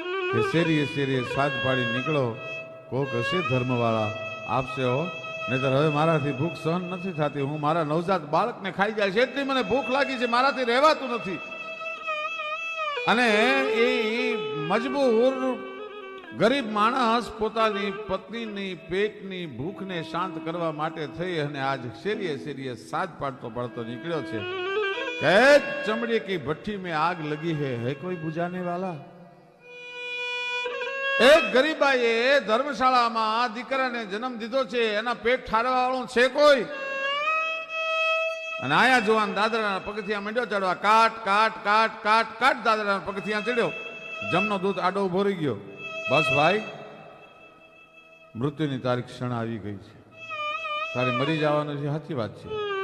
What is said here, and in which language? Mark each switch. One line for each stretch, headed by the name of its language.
Gujarati: કે શેરીએ શેરીએ સાજ પાડી નીકળો, કોક હશે ધર્મવાળા આપશે હો, નહીતર હવે મારાથી ભૂખ સહન નથી થતી, હું મારા નવજાત બાળકને ખાઈ જાય છે, એટલી મને ભૂખ લાગી છે, મારાથી રહેવાતું નથી. અને એ મજબૂર ગરીબ માણસ પોતાની પત્નીની પેટની ભૂખને શાંત કરવા માટે થઈ અને આજ શેરીએ શેરીએ સાજ પાડતો પાડતો નીકળ્યો છે. કે
Hindi: ચમड़ी की भट्टी में आग लगी है कोई बुझाने वाला?
Gujarati: એક ગરીબાઈએ ધર્મશાળામાં દીકરાને જન્મ દીધો છે, એના પેટ ઠારવા વાળું છે કોઈ? અને આયા જુવાન દાદરાના પગથિયા માંડ્યો ચડવા. કાટ કાટ કાટ કાટ કાટ દાદરાના પગથિયા ચડ્યો. જમનો દૂત આડો ઉભો રહી ગયો. બસ ભાઈ, મૃત્યુની તારીખ ક્ષણ આવી ગઈ છે, તારે મરી જવાનું છે. સાચી વાત છે.